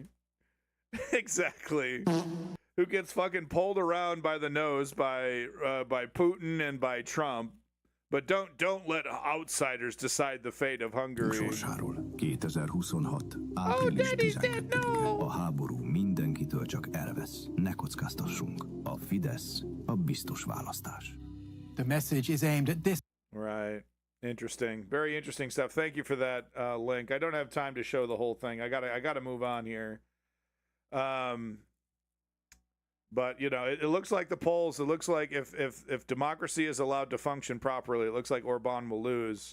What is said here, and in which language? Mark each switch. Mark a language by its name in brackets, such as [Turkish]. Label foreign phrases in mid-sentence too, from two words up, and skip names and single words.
[English] Exactly. Who gets fucking pulled around by the nose by Putin and by Trump. But don't let outsiders decide the fate of Hungary. Oh, Daddy's dead, no! [Hungarian] A háború mindenkitől csak elvesz. Ne kockáztassunk. A Fidesz a biztos választás. [English] The message is aimed at this. Right. Interesting. Very interesting stuff. Thank you for that link. I don't have time to show the whole thing. I gotta move on here. But you know, it looks like the polls. It looks like if democracy is allowed to function properly, it looks like Orban will lose.